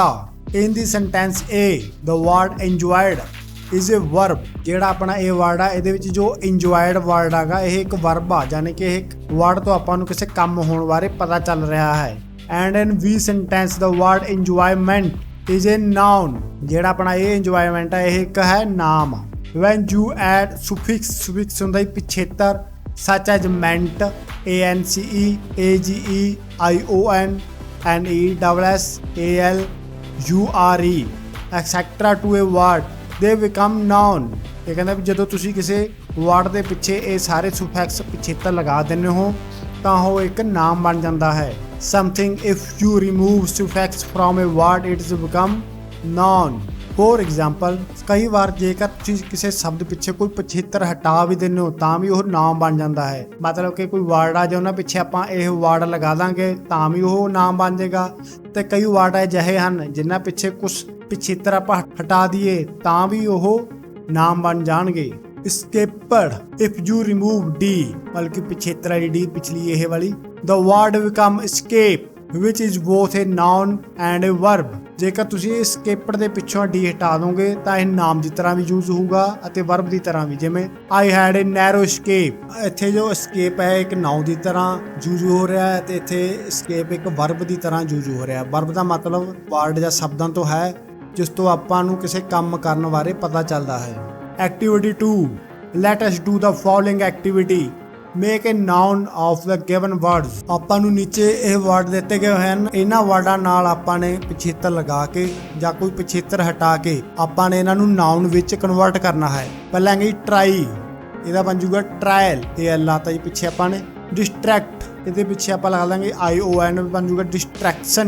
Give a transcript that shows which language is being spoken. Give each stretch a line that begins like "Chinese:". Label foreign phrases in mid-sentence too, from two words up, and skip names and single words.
English: In the sentence A the word enjoyed is a verb,
Punjabi: ਜਿਹੜਾ ਆਪਣਾ ਇਹ ਵਰਡ ਆ ਇਹਦੇ ਵਿੱਚ ਜੋ ਇੰਜੋਇਡ ਵਰਡ ਹੈਗਾ ਇਹ ਇੱਕ ਵਰਬ ਆ, ਯਾਨੀ ਕਿ ਇਹ ਵਰਡ ਤੋਂ ਆਪਾਂ ਨੂੰ ਕਿਸੇ ਕੰਮ ਹੋਣ ਬਾਰੇ ਪਤਾ ਚੱਲ ਰਿਹਾ ਹੈ।
English: And in B sentence the word enjoyment is a noun,
Punjabi: ਜਿਹੜਾ ਆਪਣਾ ਇਹ ਇੰਜੋਇਮੈਂਟ ਹੈ ਇਹ ਇੱਕ ਹੈ ਨਾਮ।
English: When you add suffix, suffix
Punjabi: ਹੁੰਦਾ ਪਿਛੇਤਰ,
English: such as meant, ance, age, ion, nes, al, ure, etc. to a word, they become noun।
Punjabi: ਇਹ ਕਹਿੰਦਾ ਵੀ ਜਦੋਂ ਤੁਸੀਂ ਕਿਸੇ ਵਰਡ ਦੇ ਪਿੱਛੇ ਇਹ ਸਾਰੇ ਸੁਫਿਕਸ ਪਿਛੇਤਰ ਲਗਾ ਦਿੰਦੇ ਹੋ ਤਾਂ ਉਹ ਇੱਕ ਨਾਮ ਬਣ ਜਾਂਦਾ ਹੈ।
English: Something if you remove suffix from a word it is become noun। For example,
Punjabi: ਕਈ ਵਾਰ ਜੇਕਰ ਤੁਸੀਂ ਕਿਸੇ ਸ਼ਬਦ ਪਿੱਛੇ ਕੋਈ ਪਿਛੇਤਰ ਹਟਾ ਵੀ ਦਿੰਦੇ ਹੋ ਤਾਂ ਵੀ ਉਹ ਨਾਮ ਬਣ ਜਾਂਦਾ ਹੈ। ਮਤਲਬ ਕਿ ਕੋਈ ਵਰਡ ਆ ਜੇ ਉਹਨਾਂ ਪਿੱਛੇ ਆਪਾਂ ਇਹ ਵਰਡ ਲਗਾ ਦਾਂਗੇ ਤਾਂ ਵੀ ਉਹ ਨਾਮ ਬਣ ਜਾਏਗਾ, ਤੇ ਕਈ ਵਰਡ ਅਜਿਹੇ ਹਨ ਜਿਨ੍ਹਾਂ ਪਿੱਛੇ ਕੁਝ ਪਿਛੇਤਰ ਆਪਾਂ ਹਟਾ ਦਈਏ ਤਾਂ ਵੀ ਉਹ ਨਾਮ ਬਣ ਜਾਣਗੇ।
English: escaped, if you remove d,
Punjabi: ਮਤਲਬ ਕਿ ਪਿਛੇਤਰ ਵਾਲੀ d ਪਿਛਲੀ ਇਹ ਵਾਲੀ,
English: the word become escape which is both a noun and a verb।
Punjabi: ਜੇਕਰ ਤੁਸੀਂ escaped ਦੇ ਪਿੱਛੋਂ d ਹਟਾ ਦੋਗੇ ਤਾਂ ਇਹ ਨਾਮ ਦੀ ਤਰ੍ਹਾਂ ਵੀ ਯੂਜ਼ ਹੋਊਗਾ ਅਤੇ verb ਦੀ ਤਰ੍ਹਾਂ ਵੀ। ਜਿਵੇਂ
English: I had a narrow escape,
Punjabi: ਇੱਥੇ ਜੋ escape ਹੈ ਇੱਕ ਨਾਉਨ ਦੀ ਤਰ੍ਹਾਂ ਯੂਜ਼ ਹੋ ਰਿਹਾ ਹੈ ਤੇ ਇੱਥੇ escape ਇੱਕ verb ਦੀ ਤਰ੍ਹਾਂ ਯੂਜ਼ ਹੋ ਰਿਹਾ ਹੈ। verb ਦਾ ਮਤਲਬ ਵਰਡ ਜਾਂ ਸ਼ਬਦਾਂ ਤੋਂ ਹੈ ਜਿਸ ਤੋਂ ਆਪਾਂ ਨੂੰ ਕਿਸੇ ਕੰਮ ਕਰਨ ਬਾਰੇ ਪਤਾ ਚੱਲਦਾ ਹੈ।
English: Activity 2, let us do the following activity, make a noun of the given words।
Punjabi: ਆਪਾਂ ਨੂੰ ਨੀਚੇ ਇਹ ਵਰਡ ਦਿੱਤੇ ਗਏ ਹਨ, ਇਹਨਾਂ ਵਰਡਾਂ ਨਾਲ ਆਪਾਂ ਨੇ ਪਿਛੇਤਰ ਲਗਾ ਕੇ ਜਾਂ ਕੋਈ ਪਿਛੇਤਰ ਹਟਾ ਕੇ ਆਪਾਂ ਨੇ ਇਹਨਾਂ ਨੂੰ ਨਾਉਨ ਵਿੱਚ ਕਨਵਰਟ ਕਰਨਾ ਹੈ। ਪਹਿਲਾਂ ਹੈਗੀ ਟਰਾਈ, ਇਹਦਾ ਬਣ ਜੂਗਾ ਟਰਾਇਲ, ਇਹ ਐਲ ਆਤਾ ਜੀ ਪਿੱਛੇ ਆਪਾਂ ਨੇ। ਡਿਸਟਰੈਕਟ, ਇਹਦੇ ਪਿੱਛੇ ਆਪਾਂ ਲਾ ਦਾਂਗੇ ION, ਬਣ ਜੂਗਾ ਡਿਸਟਰੈਕਸ਼ਨ।